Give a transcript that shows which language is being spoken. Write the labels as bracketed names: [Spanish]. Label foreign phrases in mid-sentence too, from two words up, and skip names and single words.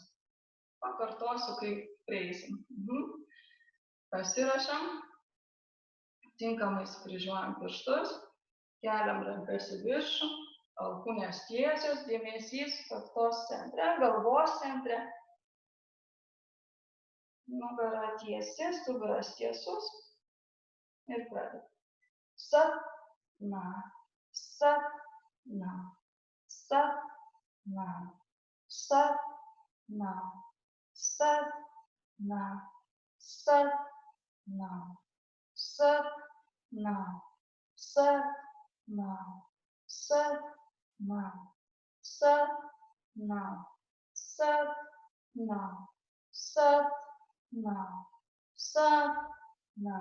[Lithuanian] Pakartosiu, kai prieisim. Pasirašam, tinkamai sukryžiuojam pirštus, keliam rankas į viršų, alkūnės tiesios, dėmesys kaktos centre, galvos centre, nugara tiesi, stuburas tiesus. Ir pradedam. Sat, na, sat, na, sat, na, sat, na, sat, na, sat, na, sat, na, sat, na, sat, na, sat, na, sat, na, sat, na, sat, na.